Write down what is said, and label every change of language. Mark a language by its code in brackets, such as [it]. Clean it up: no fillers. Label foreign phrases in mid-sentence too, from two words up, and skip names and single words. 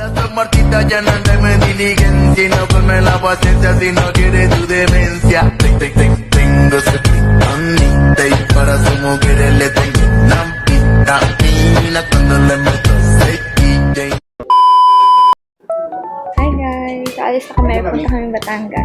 [es] Las marchitas ya no andan en diligencia y no come la paciencia si no quiere tu demencia. Tengo ese picanite y para su mujeres le tengo una vitamina cuando le meto sequite. [en] Hi guys! [tl] Alis na kami. Punta kami Batangas.